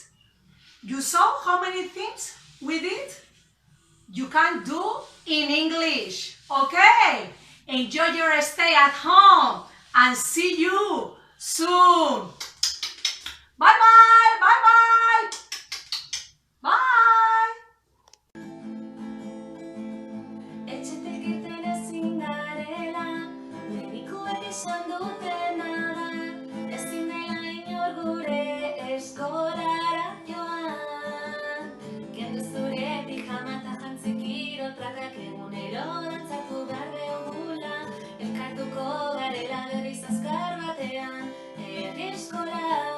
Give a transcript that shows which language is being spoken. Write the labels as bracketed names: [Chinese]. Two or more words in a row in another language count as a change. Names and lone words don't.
[English] You saw how many things we did? You can do in English, okay? Enjoy your stay at home and see you soon. Bye-bye, bye-bye. Bye. [Basque] Etxetik irten ezin garela, medikuek esan dutena da, ezin dela inor gure eskolara joan. Kendu zure pijama eta jantzi kirotrakak egunero dantzatu behar dugula, elkartuko garela berriz azkar batean, herri eskola